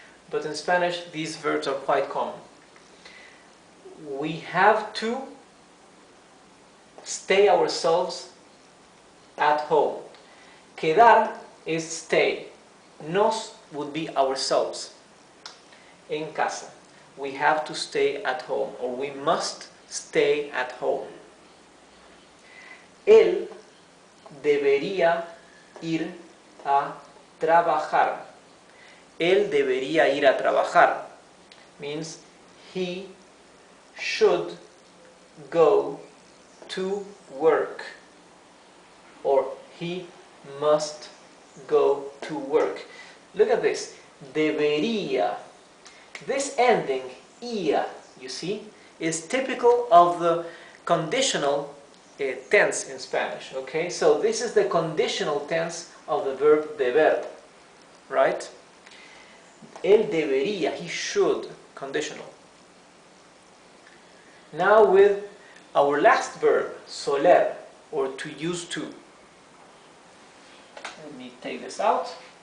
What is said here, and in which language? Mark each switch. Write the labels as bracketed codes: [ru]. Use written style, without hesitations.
[en] But in Spanish, these verbs are quite common. We have to stay ourselves at home. Quedar is stay. Nos would be ourselves. [es] En casa. [en] We have to stay at home, or we must stay at home. [es] Él debería ir a trabajar. Él debería ir a trabajar [en] means he should go to work, or he must go to work. Look at this. [es] Debería. [en] This ending, ia, you see, is typical of the conditional tense in Spanish. Okay, so this is the conditional tense of the verb deber, right? [es] Él debería, [en] he should, conditional. Now with our last verb, soler, or to use to. Let me take this out.